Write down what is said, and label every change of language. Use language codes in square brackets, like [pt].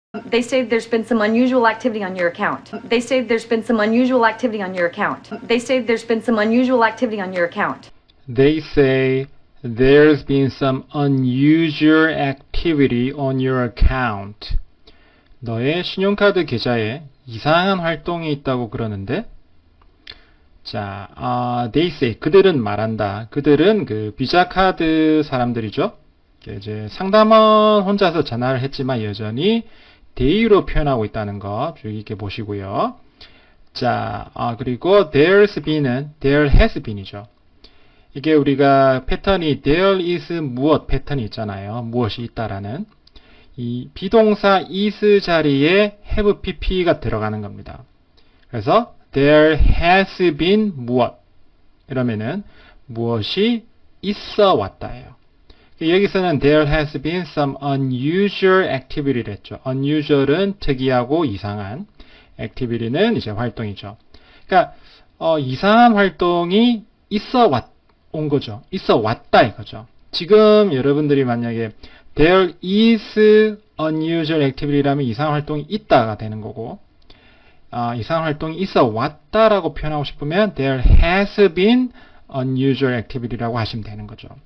[en] They say there's been some unusual activity on your account. They say there's been some unusual activity on your account. They say there's been some unusual activity on your account. They say there's been some unusual activity on your account. [ko] 너의 신용카드 계좌에 이상한 활동이 있다고 그러는데 자, [en] they say [ko] 그들은 말한다. 그들은 그 비자 카드 사람들이죠. 이제 상담원 혼자서 전화를 했지만 여전히 they로 표현하고 있다는 거 주의 깊게 보시고요. 자, 그리고 [en] there's been [ko] 은 [en] there has been [ko] 이죠. 이게 우리가 패턴이 [en] there is [ko] 무엇 패턴이 있잖아요. 무엇이 있다라는 이 비동사 is 자리에 have pp가 들어가는 겁니다. 그래서 [en] there has been [ko] 무엇 이러면은 무엇이 있어 왔다예요. 여기서는 [en] there has been some unusual activity [ko] 를 했죠. unusual은 특이하고 이상한, activity는 이제 활동이죠. 그러니까 이상한 활동이 온 거죠. 있어 왔다 이거죠. 지금 여러분들이 만약에 [en] there is unusual activity [ko] 라면 이상한 활동이 있다가 되는 거고 이상한 활동이 있어 왔다라고 표현하고 싶으면 [en] there has been unusual activity [ko] 라고 하시면 되는 거죠.